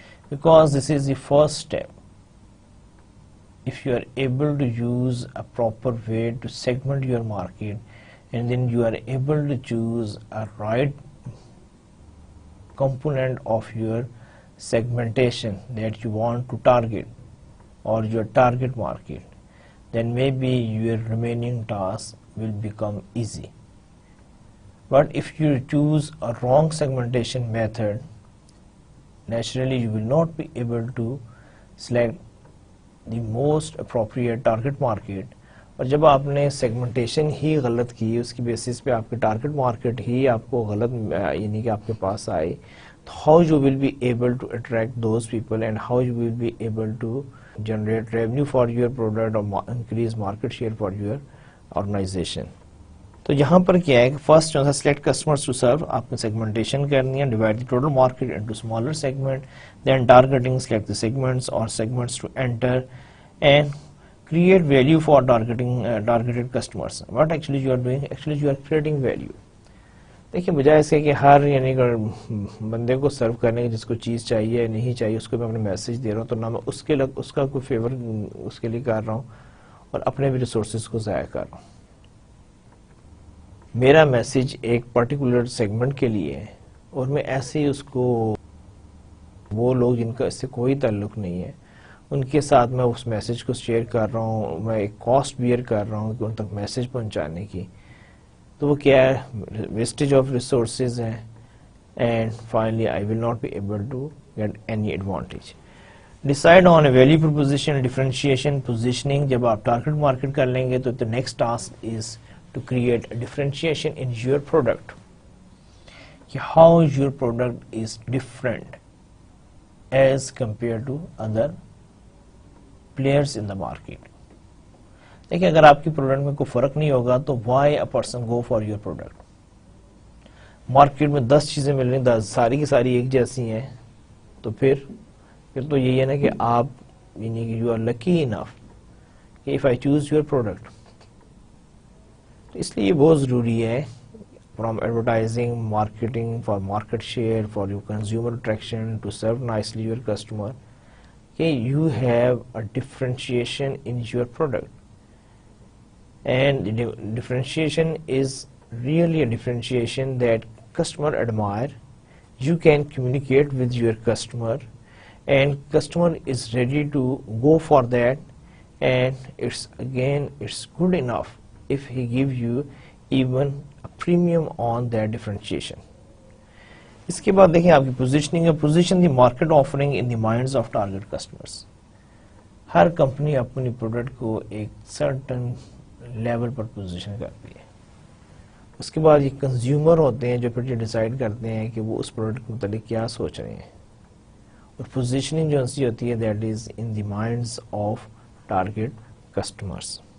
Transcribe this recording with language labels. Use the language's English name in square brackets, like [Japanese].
[English] Because this is the first step. If you are able to use a proper way to segment your market, and then you are able to choose a right component of your segmentation that you want to target or your target market, then maybe your remaining tasks will become easy. But if you choose a wrong segmentation method, naturally you will not be able to select the most appropriate target market. [Urdu] اور جب آپ نے segmentation ہی غلط کی, اس کی basis پہ آپ کے ٹارگٹ مارکیٹ ہی آپ کو غلط یعنی کہ آپ کے پاس آئے, [English] تو how you will be able to attract those people and how you will be able to generate revenue for your product اور increase market share for your organization. [Urdu] تو یہاں پر کیا ہے کہ فرسٹ جو ہے [English] select customers to serve, [Urdu] آپ نے سیگمنٹیشن کرنی ہے, [English] Divide the total market into smaller segment, then targeting, select the segments اور segments to enter and create value for targeted customers. What actually you are doing? Actually you are creating value. [Urdu] دیکھیں, بجائے اس کے ہر یعنی بندے کو سرو کرنے کی جس کو چیز چاہیے نہیں چاہیے اس کو میں اپنے میسج دے رہا ہوں, تو نہ میں اس کا کوئی فیور اس کے لیے کر رہا ہوں اور اپنے بھی ریسورسز کو ضائع کر رہا ہوں. میرا میسج ایک پرٹیکولر سیگمنٹ کے لیے ہے اور میں ایسے ہی اس کو, وہ لوگ جن کا اس سے کوئی تعلق نہیں ہے ان کے ساتھ میں اس میسج کو شیئر کر رہا ہوں, میں ایک کاسٹ بیئر کر رہا ہوں کہ ان تک میسج پہنچانے کی, تو وہ کیا ہے, ویسٹیج آف ریسورسز ہیں [English] And finally I will not be able to get any advantage. Decide on a value proposition, differentiation, positioning. [Urdu] جب آپ ٹارگیٹ مارکیٹ کر لیں گے تو [English] the next task is to create a differentiation in your product. کہ how your product is different as compared to other players in the market. [Urdu] دیکھیں, اگر آپ کی پروڈکٹ میں کوئی فرق نہیں ہوگا تو [English] why a person go for your product. [Urdu] Market میں 10 چیزیں مل رہی ہیں، ساری کی ساری ایک جیسی ہیں، تو پھر تو یہی ہے نا کہ آپ یعنی کہ [English] You are lucky enough کہ if I choose your product. [Urdu] اس لیے یہ بہت ضروری ہے [English] From advertising, marketing, for market share, for your consumer attraction, to serve nicely your customer, کہ you have a differentiation in your product. And the differentiation is really a differentiation that customer admire. You can communicate with your customer and customer is ready to go for that, and it's good enough if he give you even a premium on that differentiation. [Urdu] اس کے بعد دیکھیں آپ کی positioning ہے. [English] Position the market offering in the minds of target customers. [Urdu] Hare company اپنی product کو ایک certain level پر position کرتی ہے. اس کے بعد یہ کنزیومر ہوتے ہیں جو پھر یہ ڈیسائیڈ کرتے ہیں کہ وہ اس پروڈکٹ کے متعلق کیا سوچ رہے ہیں. اور پوزیشننگ جو سی ہوتی ہے [English] That is in the minds of target customers.